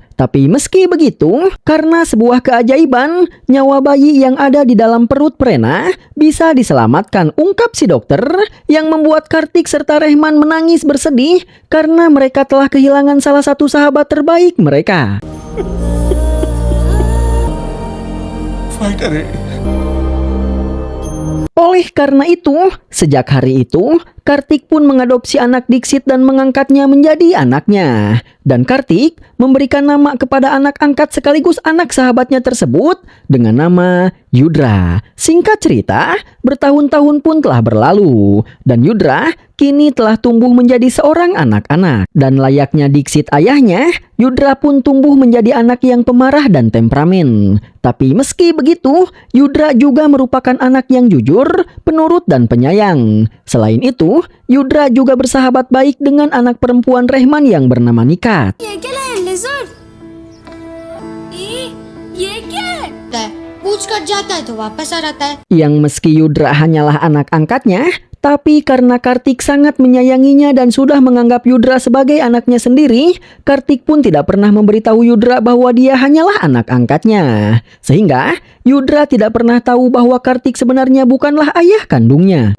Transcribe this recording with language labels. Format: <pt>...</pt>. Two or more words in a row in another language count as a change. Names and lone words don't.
<id>Tapi meski begitu, karena sebuah keajaiban, nyawa bayi yang ada di dalam perut Frena bisa diselamatkan, ungkap si dokter, yang membuat Kartik serta Rehman menangis bersedih karena mereka telah kehilangan salah satu sahabat terbaik mereka.</id> <hi>फाइटर है</hi> <id>Oleh karena itu, sejak hari itu, Kartik pun mengadopsi anak Diksit dan mengangkatnya menjadi anaknya. Dan Kartik memberikan nama kepada anak angkat sekaligus anak sahabatnya tersebut dengan nama Yudra. Singkat cerita, bertahun-tahun pun telah berlalu. Dan Yudra kini telah tumbuh menjadi seorang anak-anak. Dan layaknya Diksit ayahnya, Yudra pun tumbuh menjadi anak yang pemarah dan temperamen. Tapi meski begitu, Yudra juga merupakan anak yang jujur, penurut dan penyayang. Selain itu, Yudra juga bersahabat baik dengan anak perempuan Rehman yang bernama Nikat.</id> <hi>ये क्या है लिजर्ड ये क्या है पूछ कट जाता है तो वापस आ जाता है</hi> <id>Yang meski Yudra hanyalah anak angkatnya, tapi karena Kartik sangat menyayanginya dan sudah menganggap Yudra sebagai anaknya sendiri, Kartik pun tidak pernah memberitahu Yudra bahwa dia hanyalah anak angkatnya. Sehingga Yudra tidak pernah tahu bahwa Kartik sebenarnya bukanlah ayah kandungnya.</id>